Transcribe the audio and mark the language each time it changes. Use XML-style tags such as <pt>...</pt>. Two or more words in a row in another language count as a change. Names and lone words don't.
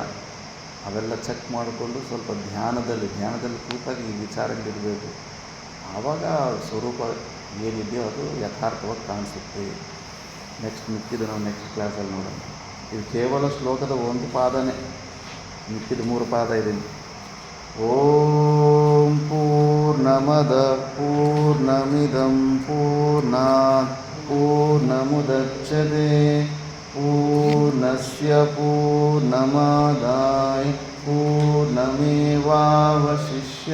<kn>ಅವೆಲ್ಲ ಚೆಕ್ ಮಾಡಿಕೊಂಡು ಸ್ವಲ್ಪ ಧ್ಯಾನದಲ್ಲಿ ಕೂತಾಗಿ ಈ ವಿಚಾರಗಳಿರಬೇಕು. ಆವಾಗ ಸ್ವರೂಪ ಏನಿದೆಯೋ ಅದು ಯಥಾರ್ಥವಾಗಿ ಕಾಣಿಸುತ್ತೆ. ಮಿಕ್ಕಿದ್ದು ನಾವು</kn> <en>next class</en> <kn>ನೋಡೋಣ. ಇದು ಕೇವಲ ಶ್ಲೋಕದ ಒಂದು ಪಾದನೇ, ಮಿಕ್ಕಿದ 3 ಪಾದ ಇದೆ.</kn> <sa>ಓಂ ಪೂರ್ಣಮದ ಪೂರ್ಣಮಿದಂ ಪೂರ್ಣಾತ್ ಪೂರ್ಣಮುದಚ್ಯತೆ ಪೂರ್ಣಸ್ಯ ಪೂರ್ಣಮಾದಾಯ ಪೂರ್ಣಮೇವಾವಶಿಷ್ಯತೆ.</sa>